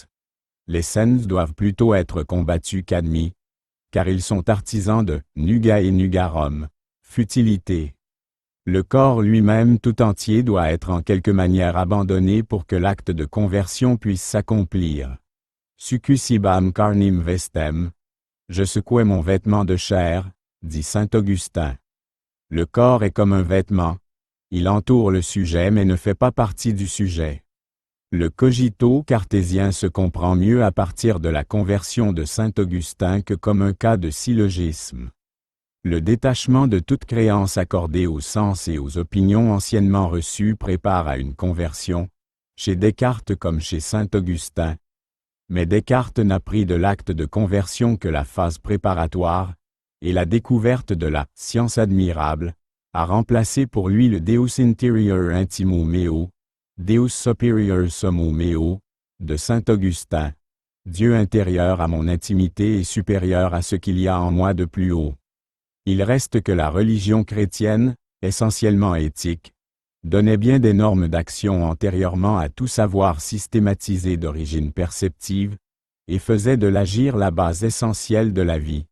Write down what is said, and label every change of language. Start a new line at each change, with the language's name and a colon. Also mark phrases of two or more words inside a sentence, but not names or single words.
French: Les sens doivent plutôt être combattus qu'admis, car ils sont artisans de «
Latin: nuga et nugarum
French: », futilité. Le corps lui-même tout entier doit être en quelque manière abandonné pour que l'acte de conversion puisse s'accomplir.
Latin: Succusibam carnim vestem,
French: je secouais mon vêtement de chair, dit saint Augustin. Le corps est comme un vêtement, il entoure le sujet mais ne fait pas partie du sujet. Le cogito cartésien se comprend mieux à partir de la conversion de saint Augustin que comme un cas de syllogisme. Le détachement de toute créance accordée aux sens et aux opinions anciennement reçues prépare à une conversion, chez Descartes comme chez saint Augustin. Mais Descartes n'a pris de l'acte de conversion que la phase préparatoire, et la découverte de la « science admirable » a remplacé pour lui le
Latin: Deus interior intimo meo, Deus superior sommo meo,
French: de saint Augustin, Dieu intérieur à mon intimité et supérieur à ce qu'il y a en moi de plus haut. Il reste que la religion chrétienne, essentiellement éthique, donnait bien des normes d'action antérieurement à tout savoir systématisé d'origine perceptive, et faisait de l'agir la base essentielle de la vie.